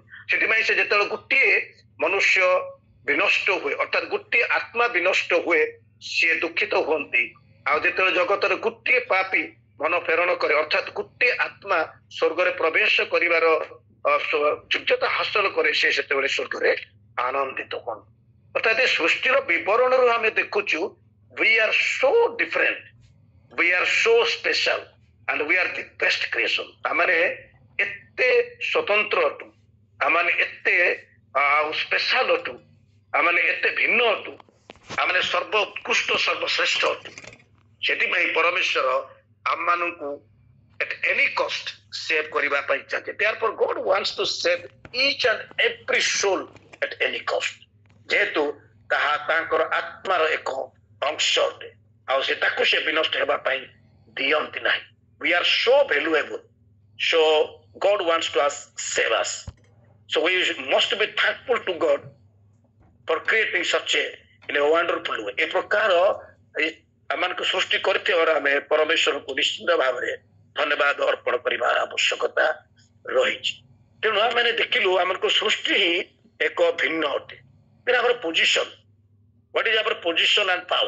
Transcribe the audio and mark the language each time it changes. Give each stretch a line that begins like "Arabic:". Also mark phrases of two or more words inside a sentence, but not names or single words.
Odia: ସେଥିପାଇଁ ସେ ଯେତେବେଳେ ଗୋଟିଏ ମନୁଷ୍ୟ ବିନଷ୍ଟ ହୁଏ, ଅର୍ଥାତ୍ ଗୋଟିଏ ଆତ୍ମା ବିନଷ୍ଟ ହୁଏ, ସିଏ ଦୁଃଖିତ ହୁଅନ୍ତି। ଆଉ ଯେତେବେଳେ ଜଗତରେ ଗୋଟିଏ ପାପୀ ମନ ପ୍ରେରଣ କରେ, ଅର୍ଥାତ୍ ଗୋଟିଏ ଆତ୍ମା ସ୍ୱର୍ଗରେ ପ୍ରବେଶ କରିବାର ଯୋଗ୍ୟତା ହାସଲ କରେ, ସେ ସେତେବେଳେ ସ୍ୱର୍ଗରେ ଆନନ୍ଦିତ ହୁଅନ୍ତି। ଅର୍ଥାତ୍ ଏ ସୃଷ୍ଟିର ବିବରଣରୁ ଆମେ ଦେଖୁଛୁ
English: we are so different, we are so special and we are the best creation।
Odia: ଆମେ ଏତେ ସ୍ୱତନ୍ତ୍ର ଅଟୁ, ଆମେ ଏତେ ସ୍ପେଶାଲ ଅଟୁ, ଆମେ ଏତେ ଭିନ୍ନ ଅଟୁ, ଆମେ ସର୍ବ ଉତ୍କୃଷ୍ଟ ସର୍ବଶ୍ରେଷ୍ଠ ଅଟୁ। ସେଥିପାଇଁ ପରମେଶ୍ୱର ଆମମାନଙ୍କୁ
English: at any cost
Odia: ସେଭ୍ କରିବା ପାଇଁ ଚାହାନ୍ତି।
English: Therefore God wants to save each and every soul at any cost।
Odia: ଯେହେତୁ ତାହା ତାଙ୍କର ଆତ୍ମାର ଏକ ଅଂଶ ଅଟେ, ଆଉ ସେ ତାକୁ ସେ ବିନଷ୍ଟ ହେବା ପାଇଁ ଦିଅନ୍ତି ନାହିଁ।
English: We are so valuable, so God wants to save us, so we must be thankful to God for creating such a wonderful way।
Odia: ଏ ପ୍ରକାର ଆମମାନଙ୍କୁ ସୃଷ୍ଟି କରିଥିବାର ଆମେ ପରମେଶ୍ୱରକୁ ନିଶ୍ଚିତ ଭାବରେ ଧନ୍ୟବାଦ ଅର୍ପଣ କରିବାର ଆବଶ୍ୟକତା ରହିଛି। ତେଣୁ ଆମେ ଦେଖିଲୁ ଆମକୁ ସୃଷ୍ଟି ହିଁ ଏକ ଭିନ୍ନ ଅଟେ।
English: ଆମର position, what is our position and power.